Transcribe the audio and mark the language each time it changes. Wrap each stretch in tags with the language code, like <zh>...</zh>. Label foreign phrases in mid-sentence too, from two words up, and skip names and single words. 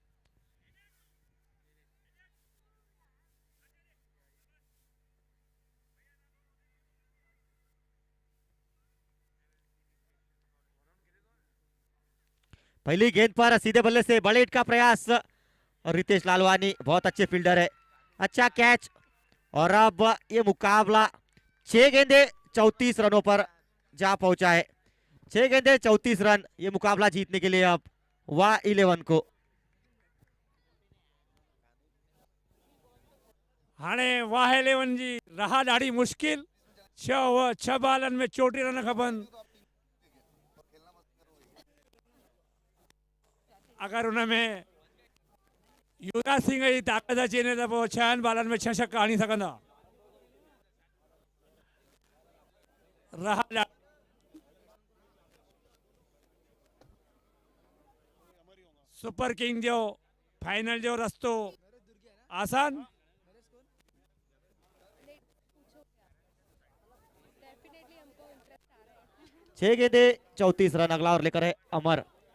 <hi>पहली गेंद पर सीधे बल्ले से बड़े हिट का प्रयास और रितेश लालवानी बहुत अच्छे फील्डर है। अच्छा कैच और अब ये मुकाबला 6 गेंदे 34 रनों पर जा पहुंचा है। 6 गेंदे 34 रन ये मुकाबला जीतने के लिए अब वाह 11 को।</hi> <sd>हाणे वाह 11 जी राह ॾाढी मुश्किल। 6 बॉलनि में 34 रन खपनि। अगर उनमें युवराज सिंह जी ताकत अची वञे त पोइ 6 बालनि में 6 छक्का हणी सघंदा। रहा सुपर किंग जो फाइनल जो रस्तो आसान।</sd> <hi>छह गेंदे 34 रन, अगला ओवर लेकर है अमर।</hi>